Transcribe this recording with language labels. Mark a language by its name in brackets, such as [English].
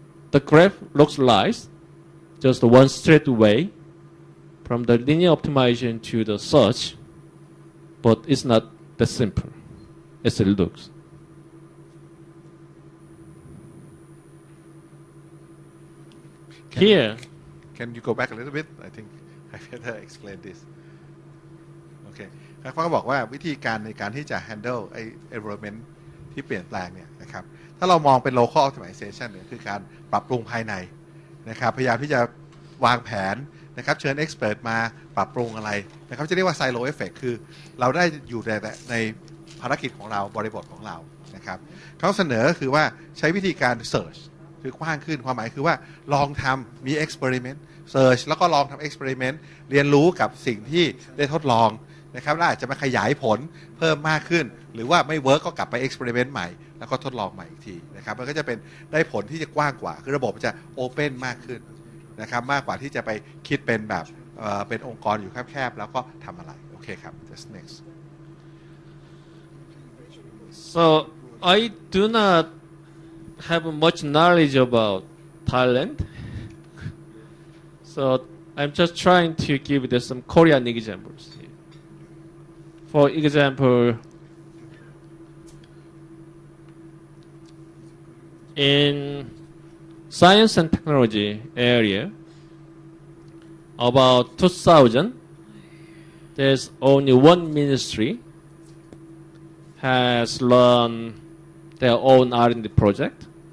[English] The graph looks like just one straight way from the linear optimization to the search, but it's not that simple as it looks. Here, Can you go back a little bit? I think I better explain this. Okay. [Thai] เขาก็บอกว่าวิธีการในการที่จะ handle ไอ้ environment ที่เปลี่ยนแปลงเนี่ยนะครับ ถ้าเรามองเป็น local optimization เนี่ยคือการปรับปรุงภายในนะครับ พยายามที่จะวางแผนนะครับเชิญ expert มาปรับปรุงอะไรนะครับจะเรียกว่า silo effect คือเราได้อยู่ใน ภารกิจของเราบริบทของเรานะครับเขาเสนอก็คือว่าใช้วิธีการ search คือกว้างขึ้นความหมายคือว่าลองทำมี experiment search แล้วก็ลองทำ experiment เรียนรู้กับสิ่งที่ได้ทดลองนะครับแล้วอาจจะมาขยายผลเพิ่มมากขึ้นหรือว่าไม่เวิร์กก็กลับไป experiment ใหม่แล้วก็ทดลองใหม่อีกทีนะครับมันก็จะเป็นได้ผลที่จะกว้างกว่าคือระบบจะ open มากขึ้นนะครับมากกว่าที่จะไปคิดเป็นแบบเป็นองค์กรอยู่แคบๆแล้วก็ทำอะไรโอเคครับ [English] just next so I do not have much knowledge about Thailand. So I'm just trying to give you some Korean examples. For example, in science and technology area, about 2000, there's only one ministry has run their own R&D project.